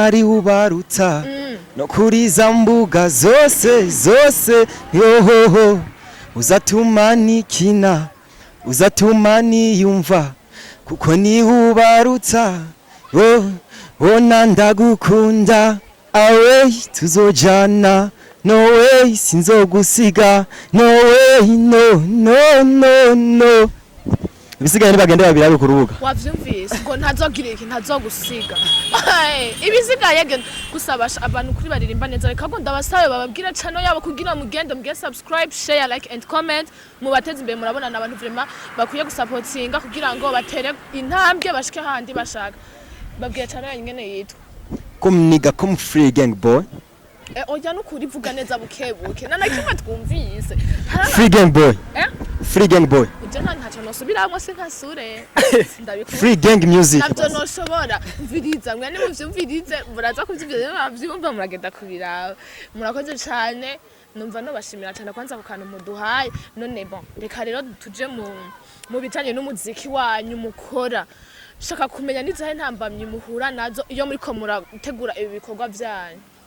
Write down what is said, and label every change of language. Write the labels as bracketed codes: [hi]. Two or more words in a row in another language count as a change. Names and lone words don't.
[rn] ari ubaruta no kuri za mbuga zose yohoho uzatuma nikina uzatuma niyumva kuko ni ubaruta ona ndagukunda awe tuzojana [en] no way [rn] sinzogusiga [en] no way [rn] no ibisigaye nibagende babirabe ku rubuga wavyumvise ngo ntazogira iki ntazogusiga ibisigaye gusabasha abantu kuri baririmba neza reka ngo ndabasabe bababwira channel yabo kugira mugende muge [en] subscribe share like and comment [rn] mubateze imbere murabona nabantu vraiment bakwiye gusupportinga kugira ngo batere intambwe bashike handi bashaka babwira channel nyene yitwa kumniga free gang boy oya nukuri vuga neza bukebuke nanakimwe twumvise free gang boy free gang boy uje ntacho nosubiramo se nkasure ndabikora free gang music nabyo noshobora mviriza mwe ni muvyumvirize muraza kuvyivyo bavyumva muragenda kubiraba murakoze cyane numva no bashimira cyane kwanza ku kantu muduhaye none bon reka rero tuje mu bitanye n'umuziki wanyu mukora shaka kumenya nizahe ntambamye muhura nazo iyo muri ko murategura ibi bikorwa byanyu